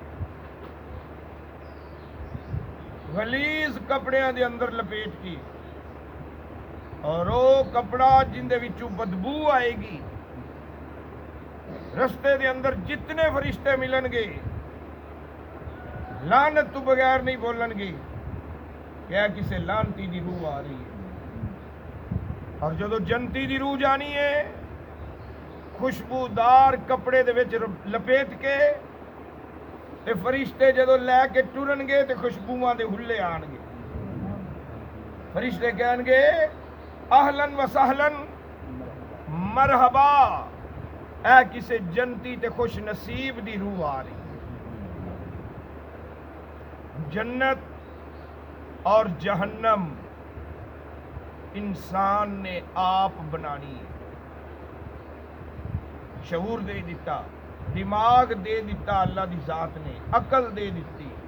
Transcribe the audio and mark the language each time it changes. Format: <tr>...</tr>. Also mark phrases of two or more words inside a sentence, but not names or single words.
<pa>غلیظ کپڑیاں دے اندر لپیٹ کی، اور وہ کپڑا جن دے وچوں بدبو آئے گی، رستے دے اندر جتنے فرشتے ملن گے لعنت تو بغیر نہیں بولن گے کیا کسے لعنتی دی روح آ رہی ہے۔ اور جدو جنتی دی روح جانی ہے، خوشبودار کپڑے دے وچ لپیٹ کے تے فرشتے جدو لے کے ٹرن گے تے خوشبواں دے ہلے آن گے، فرشتے کہن گے</pa> <ar>اہلن و سہلن مرحبا،</ar> <pa>اے کسے جنتی تے خوش نصیب دی روح آ رہی۔ جنت اور جہنم انسان نے آپ بنانی ہے، شعور دے دیتا، دماغ دے دیتا، اللہ دی ذات نے عقل دے دیتی۔</pa>